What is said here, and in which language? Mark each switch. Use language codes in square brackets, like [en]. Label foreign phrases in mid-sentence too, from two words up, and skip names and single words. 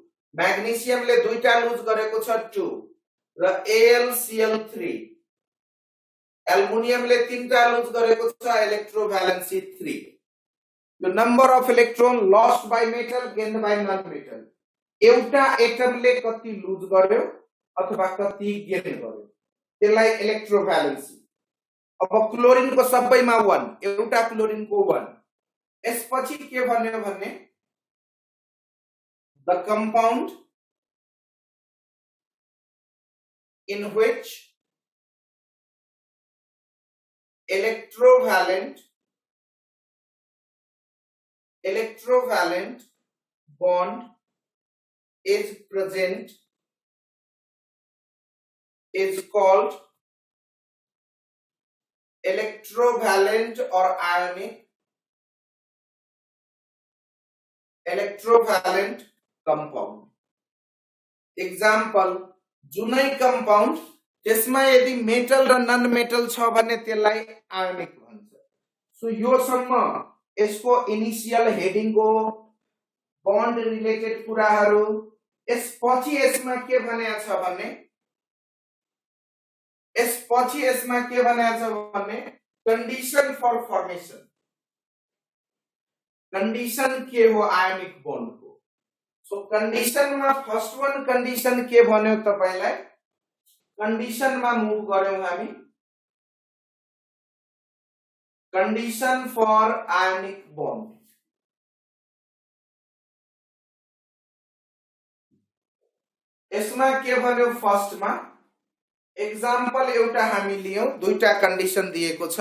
[ne] म्याग्नेशियमले दुईटा लुज गरेको छ 2 र AlCl3, एल्युमिनियमले तीनटा लुज गरेको छ इलेक्ट्रोभ्यालेन्सी 3। [en] The number of electron lost by metal gained by non-metal, [ne] एउटा एटमले कति लुज गर्यो अथवा कति गेन गर्यो त्यसलाई इलेक्ट्रोभ्यालेन्सी। अब क्लोरिनको सबैमा 1, एउटा क्लोरिनको 1। यसपछि के भन्यो भने [en] the compound in which electrovalent bond is present is called electrovalent or ionic electrovalent compound। example, [ne] जुनै compound त्यसमा यदि मेटल र [en] non metal [ne] छ भने त्यसलाई आयोनिक भन्छ। सो यो सम्म यसको इनिशियल हेडिङको बन्ड रिलेटेड कुराहरू। यसपछि यसमा के भनेको छ भने [en] condition for formation. [ne] कंडीशन के हो [en] ionic bond [ne] को। सो कंडीशन में [en] first one condition [ne] के भन्यो तपाईलाई, कंडीशन में मूव गर्यौं हामी। [en] condition for ionic bond, [ne] यसमा के भन्यो फर्स्ट मा एग्जाम्पल एउटा हामी लियौं, दुईटा कंडीशन दिएको छ।